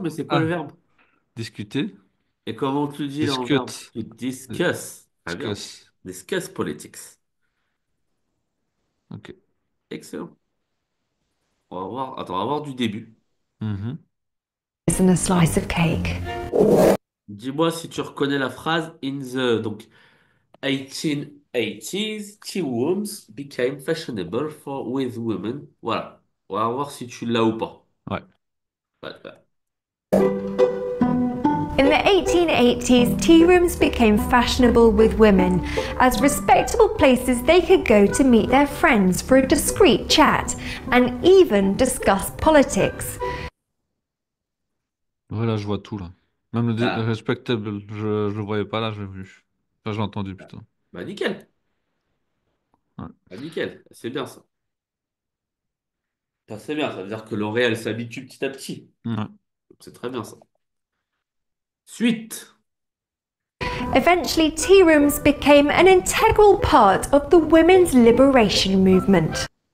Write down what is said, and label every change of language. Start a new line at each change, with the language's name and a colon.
French: mais c'est quoi le verbe? discuter. Et comment tu le dis là en verbe? Discute. Tu discuss. Très bien.
English: Discuss. Discuss politics.
French: Ok. Excellent. On va voir. Attends, on va voir du début. Mhm.
English: Isn't a slice of cake.
French: Dis-moi si tu reconnais la phrase
English: in the
French: donc 1880s,
English: tea rooms became fashionable for with women.
French: Voilà. On va voir si tu l'as ou pas. Ouais. Ouais, ouais.
English: In the 1880s, tea rooms became fashionable with women as respectable places they could go to meet their friends for a discreet chat and even discuss politics.
French: Voilà, je vois tout là. Même le Ah, respectable, je le voyais pas là, je l'ai vu. Enfin, je l'ai entendu plutôt. bah nickel. Ouais. Bah nickel. C'est bien ça. Ça, c'est bien. Ça veut dire que L'Oréal s'habitue petit à petit. Ouais. C'est très bien ça. Suite.
English: Eventually, tea rooms became an integral part of the women's liberation movement.